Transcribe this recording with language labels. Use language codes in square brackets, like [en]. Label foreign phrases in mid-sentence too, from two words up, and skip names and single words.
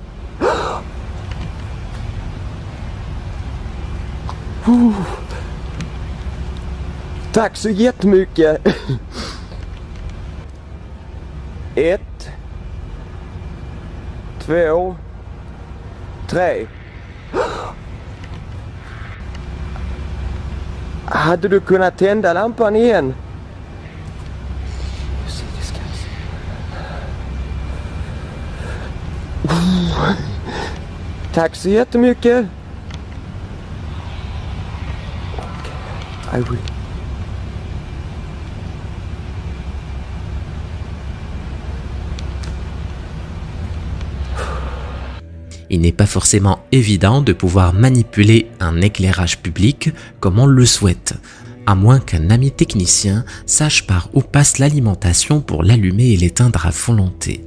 [sv] Tack så jättemycket. 1, 2, 3. Hade du kunnat tända lampan igen? [en] You see this, guys? [sv] Tack så jättemycket. [en] Okay, I will. [fr] Il n'est pas forcément évident de pouvoir manipuler un éclairage public comme on le souhaite, à moins qu'un ami technicien sache par où passe l'alimentation pour l'allumer et l'éteindre à volonté.